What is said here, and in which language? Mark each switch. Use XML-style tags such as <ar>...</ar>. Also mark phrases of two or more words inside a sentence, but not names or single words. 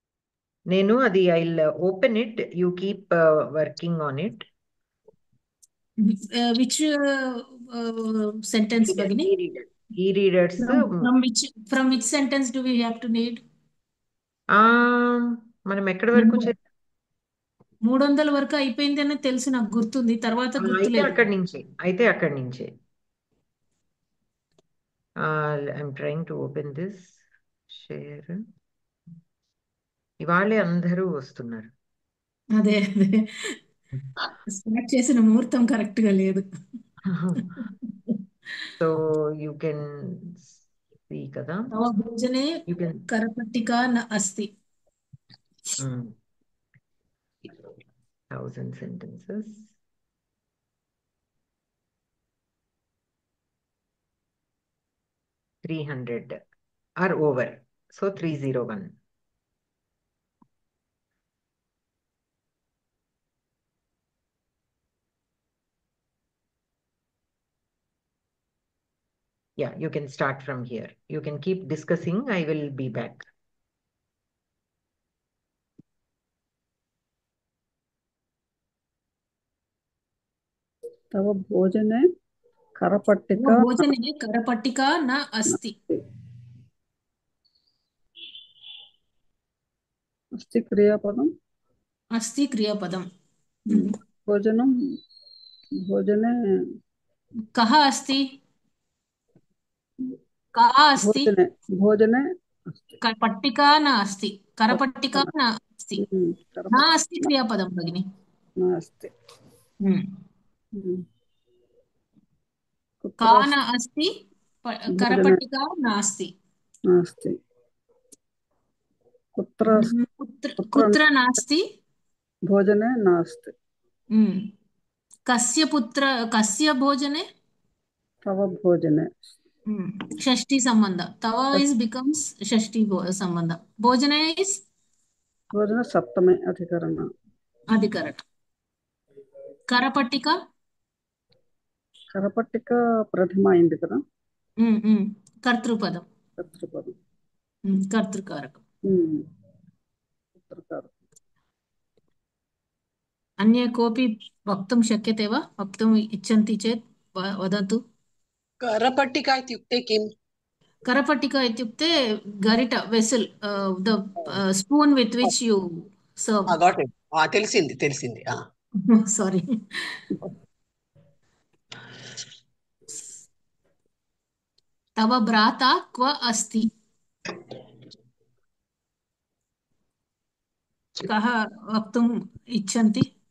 <en>Nenu, I'll open it. You keep working on it. which sentence, Bhagini? E-readers. From which sentence do we have to read?</en> <te>మనం ఎక్కడి వరకు 300 వరకు అయిపోయింది అని తెలుసు, నాకు గుర్తుంది, తర్వాత అయితే గుర్తులేదు. అక్కడి నుంచే</te> <en>I'm trying to open this share.</en> <te>ఇవాళే అందరూ వస్తున్నారు. అదే స్టార్ట్ చేసిన ముహూర్తం కరెక్ట్ గా లేదు.</te> <en>So you can see కదా.</en> <sa>తవ భోజనే కరపట్టికా న అస్తి.</sa> <en>1000 sentences. $300 are over. So 301. Yeah, you can start from here. You can keep discussing. I will be back.</en> <sa>तव भोजने करपट्टिका భోజనే కరపట్టికా న అస్తి. अस्ति क्रियापदम. అస్తి క్రియాపదం. भोजनं भोजने కహ అస్తి? కా అస్తి? भोजने పట్టికా న అస్తి. కరపట్టికా న అస్తి. నా అస్తి క్రియాపదం భగిని. नास्ति. కా న అస్తి, కరపట్టికా నాస్తి. नास्ति. కుత్ర నాస్తి? भोजने नास्ति. కస్య భోజనే? तव भोजने. షష్ఠి సంబంధ. తవ</sa> <en>is becomes</en> <sa>షష్ఠి సంబంధ. భోజన ఇస్ भोजन सप्तमे अधिकरण. కరపట్టిక?</sa> <te>కరపట్టిక ప్రథమ అయింది కదా.</te> <sa>కర్తృపదం. కర్తృకారకం. అన్య కోపి వక్తుం శక్యతే వా? వక్తుం ఇచ్చంతి చేత్ వదతు. करपट्टिका इत्युक्ते किम्? करपट्टिका इत्युक्ते गरिट,</sa> <en>Vessel, the spoon with which you serve. Got it.</en> <te>తెలిసింది.</te> <sa>సారీ. తవ భ్రాత క్వ అస్తి? కహ వక్తుం ఇచ్చంతి?</sa>